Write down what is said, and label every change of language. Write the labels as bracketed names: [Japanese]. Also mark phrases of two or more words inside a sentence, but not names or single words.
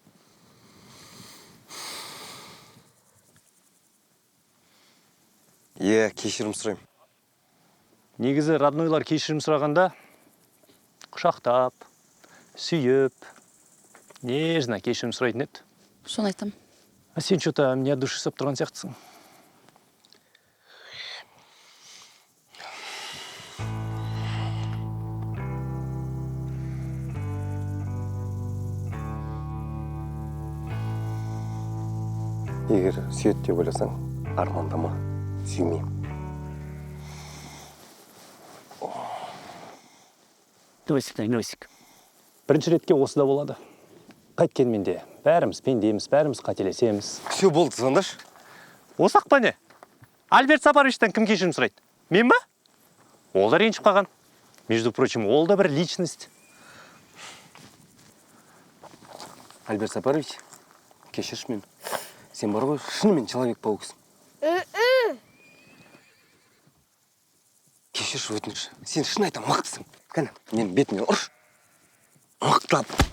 [Kazakh] Кешірім сұрайым. Негізі роднойлар кешірім сұрағанда құшақтап, сүйіп, Нежно, кешірім сұрайтын еді. Соны айтам. [Russian] А сен что-то мне от души [Kazakh] сап тұрған сияқтысың. Егер сүйет деп ойласаң, армандама, сүймеймін. Носик. Бірінші ретке осыда болады. Қайткенмен де бәріміз пендеміз, бәріміз қателесеміз. Все болды, звондаш. Осақ па не? Альберт Сапаровичтен кім кешірім сұрайды? Мен ба? Ол да ренжіп қалған. [Russian] Между прочим, [Kazakh] ол да бір личность. Альберт Сапарович, кешірші мен. Сен бар ғой, шынымен Человек-пауксың. Кешірші өтініш. Сен шын айтам, мықтысың. Кәне, мен бетіме ұрш. Мықтап.